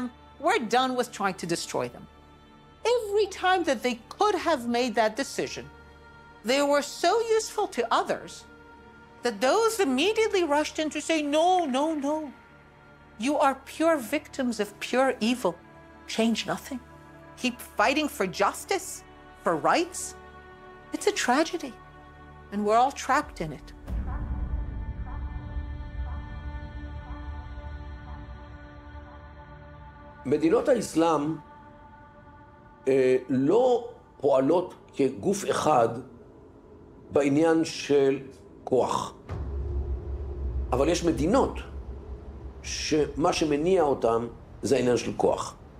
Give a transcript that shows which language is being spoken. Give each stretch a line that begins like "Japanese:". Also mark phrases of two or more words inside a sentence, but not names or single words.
English: We're done with trying to destroy them. Every time that they could have made that decision, they were so useful to others that those immediately rushed in to say, no, no, no. You are pure victims of pure evil. Change nothing. Keep fighting for justice, for rights. It's a tragedy, and we're all trapped in it.
Hebrew: מדינות האסלאם לא פועלות כגוף אחד בעניין של כוח. אבל יש מדינות שמה שמניע אותם זה העניין של כוח.